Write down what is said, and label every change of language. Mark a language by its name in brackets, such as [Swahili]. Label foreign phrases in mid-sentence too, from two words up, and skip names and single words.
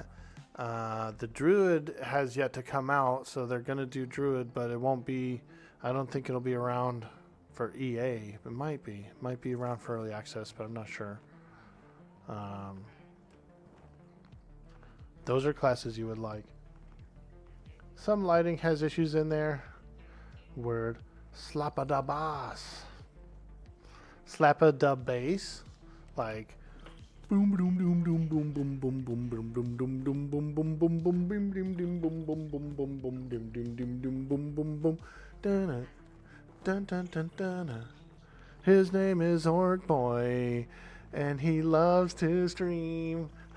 [English] The druid has yet to come out, so they're going to do druid, but it won't be, I don't think it'll be around for EA. It might be. It might be around for early access, but I'm not sure. Those are classes you would like. Some lighting has issues in there. word. Slappa da bass. Slappa da bass. Like boom boom boom boom boom boom boom boom boom boom boom boom boom boom boom boom dim dim dim boom boom boom boom boom dim dim dim dim boom boom boom dun dun dun dun dun. His name is Orc Boy, and he loves to stream.